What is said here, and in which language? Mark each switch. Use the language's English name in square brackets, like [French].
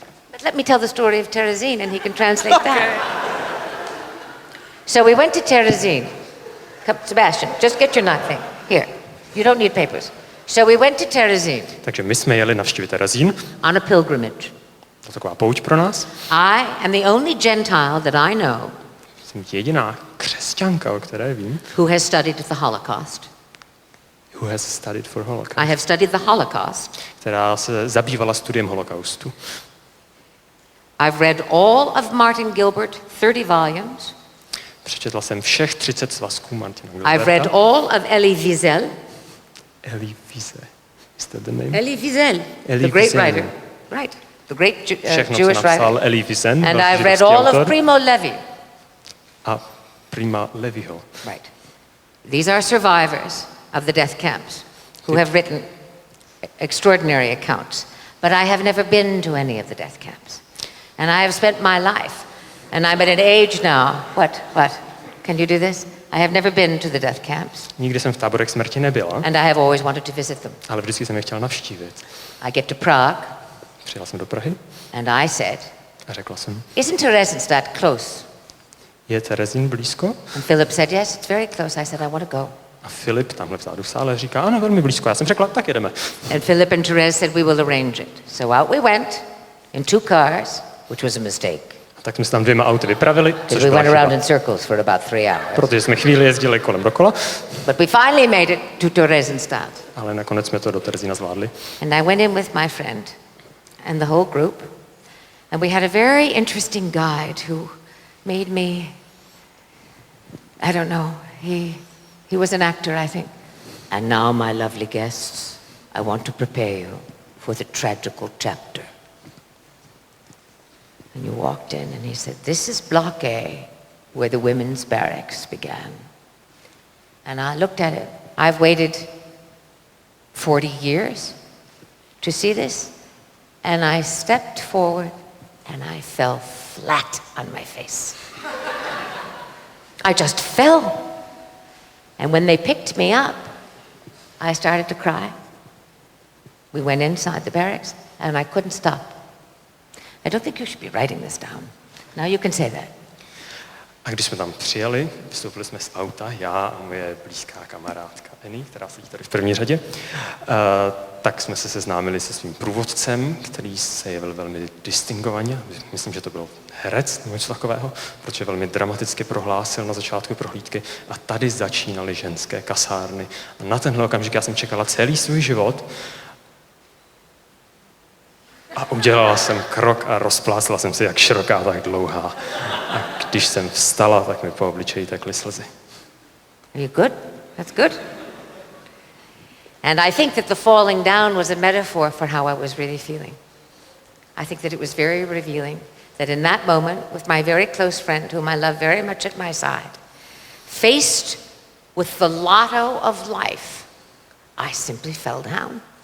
[English] But let me tell the story of Terezin and he can translate that. So we went to Terezin. Come, Sebastian, just get your thing. Here. You don't need papers. So we went to Terezin. [Czech] Takže my jsme jeli navštívit Terezín. [English] On a pilgrimage. [Czech] To taková pouť pro nás. [English] I am the only Gentile that I know [Czech] Jsem jediná křesťanka, o které vím. [English] who has studied the Holocaust. Who has studied for Holocaust. I have studied the Holocaust. [Czech] Která se zabývala studiem holokaustu. [English] I've read all of Martin Gilbert, 30 volumes. [Czech] Přečetla jsem všech 30 svazků Martina Gilberta. [English] I've read all of Elie Wiesel. Elie Wiesel. Is that the name? Elie Wiesel, Elie the great Wiesel. writer. Right, the great [Czech] Všechno, [English] Jewish [Czech] co napsal [English] writer. Elie Wiesel, And [Czech] velký [English] I've read [Czech] židovský [English] all [Czech] autor. [English] of Primo Levi. [Czech] A Prima Leviho. [English] Right. These are survivors of the death camps who have written extraordinary accounts. But I have never been to any of the death camps. And I have spent my life, and I'm at an age now, what? Can you do this? I have never been to the death camps. [Czech] Nikdy jsem v táborech smrti nebyla, [English] And I have always wanted to visit them. [Czech] ale vždycky jsem je chtěla navštívit. [English] I get to Prague, [Czech] Přijela jsem do Prahy [English] and I said, [Czech] a řekla jsem, [English] isn't Theresienstadt close? [Czech] je Terezín blízko? [English] And Philip said, yes, it's very close. I said, I want to go. [Czech] A Filip tamhle vzadu v sále říká, ano, velmi blízko. Já jsem řekla, tak jedeme. [English] And Philip and Therese said, we will arrange it. So out we went in 2 cars, which was a mistake. [Czech] A tak jsme se tam 2 auty vypravili, což [English] Because we [Czech] byla [English] went around in [Czech] chyba. [English] circles for about 3 hours. [Czech] Protože jsme chvíli jezdili kolem dokola, [English] But we finally made it to Theresienstadt. [Czech] ale nakonec jsme to do Terezína zvládli. [English] And I went in with my friend and the whole group. And we had a very interesting guide who made me, I don't know, he was an actor, I think. And now, my lovely guests, I want to prepare you for the tragical chapter. And you walked in and he said, this is Block A, where the women's barracks began. And I looked at it. I've waited 40 years to see this. And I stepped forward and I fell flat on my face. I just fell. And when they picked me up, I started to cry. We went inside the barracks and I couldn't stop. I don't think you should be writing this down. Now you can say that. [Czech] A když jsme tam přijeli, vystoupili jsme z auta, já a moje blízká kamarádka Annie, která sedí tady v první řadě, tak jsme se seznámili se svým průvodcem, který se jevil velmi distingovaně. Myslím, že to byl herec nebo něco takového, protože velmi dramaticky prohlásil na začátku prohlídky a tady začínaly ženské kasárny. A na tenhle okamžik já jsem čekala celý svůj život a udělala jsem krok a rozplásla jsem se jak široká, tak dlouhá. A když jsem vstala, tak mi po obličeji tekly slzy. [English] Are you good? That's good. And I think that the falling down was a metaphor for how I was really feeling. I think that it was very revealing that in that moment, with my very close friend, whom I love very much at my side, faced with the lotto of life, I simply fell down.